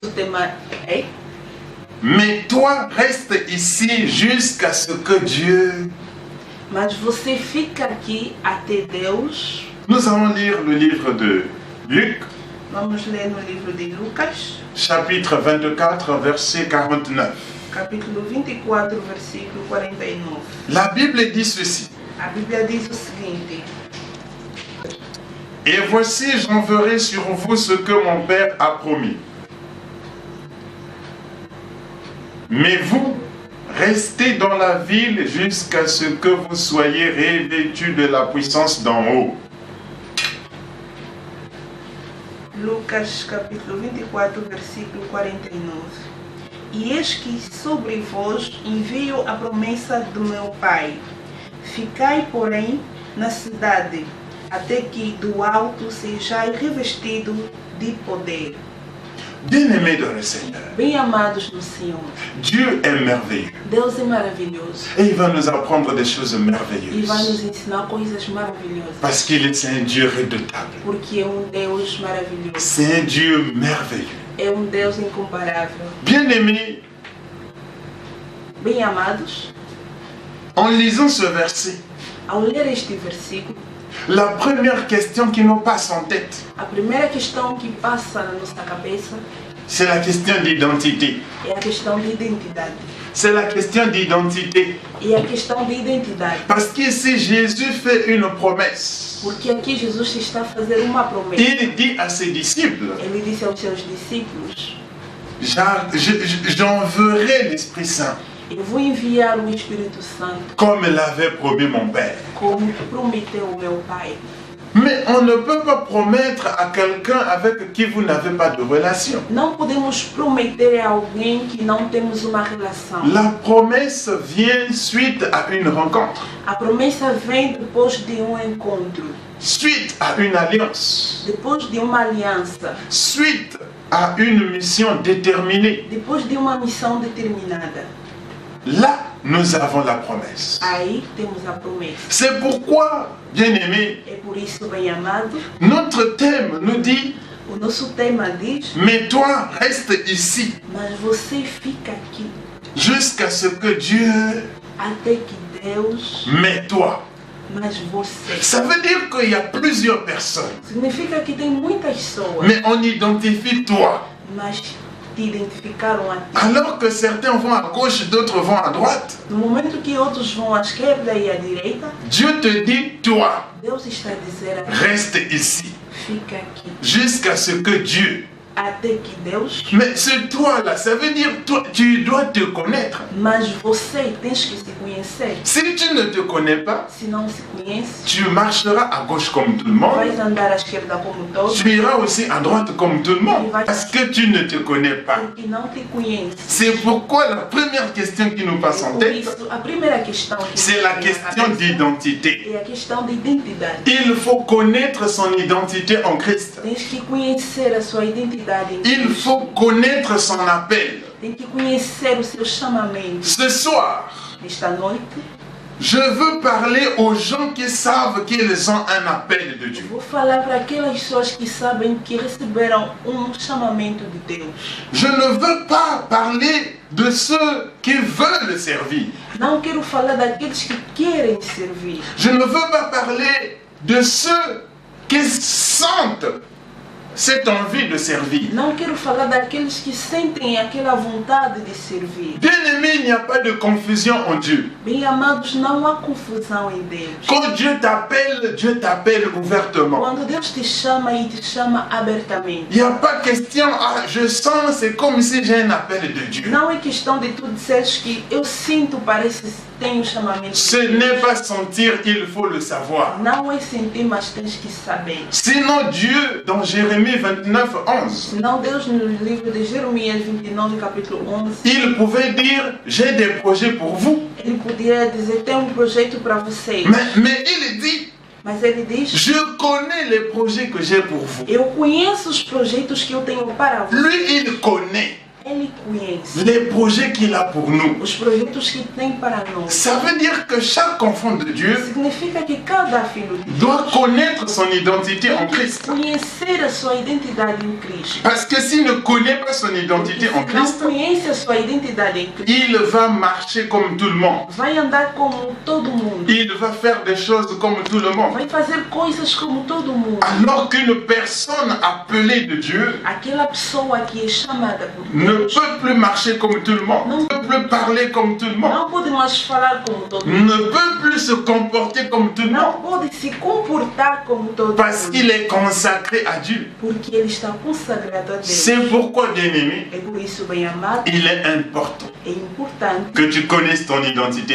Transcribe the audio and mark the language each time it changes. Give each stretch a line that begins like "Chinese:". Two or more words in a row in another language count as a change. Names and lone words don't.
French: Mais toi, reste ici jusqu'à ce que Dieu...
Portuguese: Mas você fica aqui até Deus.
French: Nous allons lire le livre de Luc.
Portuguese: Vamos ler no livro de Lucas.
French: Chapitre 24, verset 49.
Portuguese: Capítulo 24, versículo 49.
French: La Bible dit ceci.
Portuguese: A Bíblia diz o seguinte.
French: Et voici, j'enverrai sur vous ce que mon Père a promis. Mais vous, restez dans la ville jusqu'à ce que vous soyez revêtus de la puissance d'en haut.
Portuguese: Lucas capítulo 24, versículo 49. E eis que sobre vós envio a promessa do meu Pai. Ficai, porém, na cidade, até que do alto sejais revestido de poder.
French: Bien-aimés dans le Seigneur,
Portuguese: Bem amados no Senhor,
French: Dieu est merveilleux.
Portuguese: Deus é maravilhoso
French: Et il va nous apprendre des choses
Portuguese: e vai
French: merveilleuses.
Portuguese: nos ensinar coisas maravilhosas.
French: Parce qu'il est un Dieu redoutable.
Portuguese: Porque é Deus maravilhoso.
French: C'est un Dieu merveilleux.
Portuguese: É Deus incomparável.
French: Bien-aimés,
Portuguese: Bem amados,
French: en lisant ce verset,
Portuguese: ao ler este versículo,
French: la première question qui nous passe en tête,
Portuguese: a primeira questão que passa na nossa cabeça
French: c'est la question d'identité.
Portuguese: é a questão de identidade.
French: C'est la question d'identité.
Portuguese: E a questão de identidade.
French: Parce qu'ici, Jésus fait une promesse.
Portuguese: Porque aqui Jesus está a fazer uma promessa.
French: Il dit à ses disciples,
Portuguese: Ele disse aos seus discípulos:
French: j'enverrai l'Esprit Saint,
Portuguese: Eu vou enviar o Espírito Santo,
French: comme l'avait promis mon Père.
Portuguese: como prometeu o meu Pai.
French: Mais on ne peut pas promettre à quelqu'un avec qui vous n'avez pas de relation.
Portuguese: Não podemos prometer a alguém que não temos uma relação.
French: La promesse vient suite à une rencontre,
Portuguese: A promessa vem depois de encontro,
French: suite à une alliance,
Portuguese: depois de uma aliança,
French: suite à une mission déterminée.
Portuguese: depois de uma missão determinada.
French: Là, nous avons la promesse.
Portuguese: Aí temos a promessa.
French: C'est pourquoi, bien-aimés,
Portuguese: É por isso, bem amado,
French: notre thème nous dit,
Portuguese: o nosso tema diz:
French: mais toi, reste ici,
Portuguese: mas você fica aqui
French: jusqu'à ce que Dieu...
Portuguese: até que Deus,
French: Mais toi.
Portuguese: mas você.
French: Ça veut dire qu'il y a plusieurs personnes.
Portuguese: Significa que tem muitas pessoas,
French: Mais on identifie toi.
Portuguese: mas te identificaram a ti.
French: Alors que certains vont à gauche, d'autres vont à droite.
Portuguese: No momento que outros vão à esquerda e à direita,
French: Dieu te dit, toi,
Portuguese: Deus está a dizer a ti:
French: reste ici,
Portuguese: fica aqui
French: jusqu'à ce que Dieu...
Portuguese: até que Deus.
French: Mais ce toi-là, ça veut dire, toi, tu dois te connaître.
Portuguese: Mas você tens que se conhecer.
French: Si tu ne te connais pas,
Portuguese: Se não se conhece,
French: tu marcheras à gauche comme tout le monde.
Portuguese: vais andar à esquerda como todos,
French: Tu iras aussi à droite comme tout le monde. Parce que tu ne te connais pas.
Portuguese: porque não te conhece.
French: C'est pourquoi la première question qui nous passe en
Portuguese: Por
French: tête,
Portuguese: isso, a primeira questão que
French: c'est la question d'identité.
Portuguese: é a questão de identidade.
French: Il faut connaître son identité en Christ.
Portuguese: Tens que conhecer a sua identidade em
French: Il
Portuguese: Cristo.
French: faut connaître son appel.
Portuguese: Tem que conhecer o seu chamamento.
French: Ce soir,
Portuguese: Esta noite,
French: je veux parler aux gens qui savent qu'ils ont un appel de Dieu.
Portuguese: vou falar para aquelas pessoas que sabem que receberam chamamento de Deus.
French: Je ne veux pas parler de ceux qui veulent servir.
Portuguese: Não quero falar daqueles que querem servir.
French: Je ne veux pas parler de ceux qui sentent cette envie de servir.
Portuguese: Não quero falar daqueles que sentem aquela vontade de servir.
French: Bien-aimé, il n'y a pas de confusion en Dieu.
Portuguese: Bem amados, não há confusão em Deus.
French: Quand Dieu t'appelle ouvertement.
Portuguese: Quando Deus te chama e te chama abertamente.
French: Il n'y a pas question, ah, je sens, c'est comme si j'ai un appel de Dieu.
Portuguese: Não é questão de tu dizeres que eu sinto, parece que tenho chamamento.
French: Ce n'est pas sentir, il faut le savoir.
Portuguese: Não é sentir, mas tens que saber.
French: Sinon Dieu, dans Jérémie 29, 11,
Portuguese: Senão Deus, no livro de Jeremias 29, capítulo 11,
French: il pouvait dire, j'ai des projets pour vous.
Portuguese: ele podia dizer, tem projeto para vocês.
French: Mais il dit,
Portuguese: Mas ele diz,
French: je connais les projets que j'ai pour vous.
Portuguese: eu conheço os projetos que eu tenho para você.
French: Lui, il connaît
Portuguese: Ele conhece.
French: les projets qu'il a pour nous.
Portuguese: os projetos que tem para nós.
French: Ça veut dire que chaque enfant de Dieu
Portuguese: Significa que cada filho de
French: doit
Portuguese: Deus
French: connaître son identité en Christ.
Portuguese: conhecer a sua identidade em Cristo.
French: Parce que s'il ne connaît pas son identité en
Portuguese: Se não
French: Christ,
Portuguese: conhece a sua identidade em Cristo,
French: il va marcher comme tout le monde.
Portuguese: vai andar como todo mundo.
French: Il va faire des choses comme tout le monde.
Portuguese: Vai fazer coisas como todo mundo.
French: Alors qu'une personne appelée de Dieu
Portuguese: Aquela pessoa que é chamada por
French: ne
Portuguese: Deus
French: peut plus marcher comme tout le monde, ne peut plus parler comme tout le monde,
Portuguese: não pode mais falar como todo mundo.
French: ne peut plus se comporter comme tout le
Portuguese: Não
French: monde,
Portuguese: pode se comportar como todo
French: parce
Portuguese: mundo.
French: qu'il est consacré à Dieu.
Portuguese: Porque ele está consagrado a Deus.
French: C'est pourquoi, bien-aimé,
Portuguese: É por isso, bem amado,
French: il est important
Portuguese: é importante
French: que tu connaisses ton identité